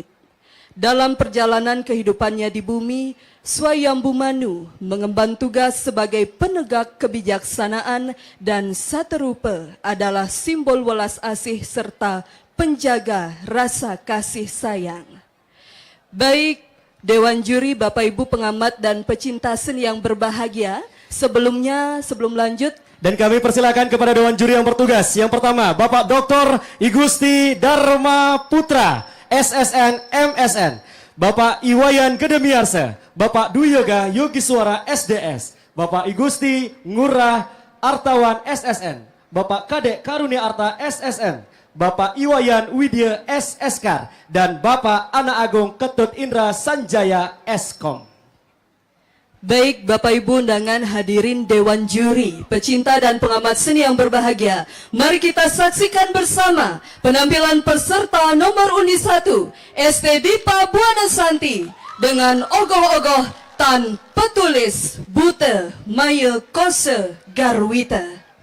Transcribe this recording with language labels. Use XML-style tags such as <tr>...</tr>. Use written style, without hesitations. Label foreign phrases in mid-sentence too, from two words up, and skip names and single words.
<id>Dalam perjalanan kehidupannya di bumi, Swayambumanu mengemban tugas sebagai penegak kebijaksanaan dan Satarupa adalah simbol welas asih serta penjaga rasa kasih sayang. Baik, Dewan Juri, Bapak Ibu pengamat dan pecinta seni yang berbahagia, sebelum lanjut, Dan kami persilakan kepada Dewan Juri yang bertugas. Yang pertama, Bapak Dr. Igusti Dharma Putra, SSN, MSN. Bapak Iwayan Gedemiarsa, Bapak Dwi Yoga Yogi Suara SDS, Bapak Igusti Ngurah Artawan SSN, Bapak Kadek Karunia Arta SSN, Bapak Iwayan Widya SSK, dan Bapak Ana Agung Ketut Indra Sanjaya Eskom. baik Bapak Ibu undangan hadirin Dewan Juri, pecinta dan pengamat seni yang berbahagia, mari kita saksikan bersama penampilan peserta nomor undi 1, ST Dipa Buana Santi, dengan ogoh-ogoh tanpa tulis Buta Maya Kosa Garwita.</id>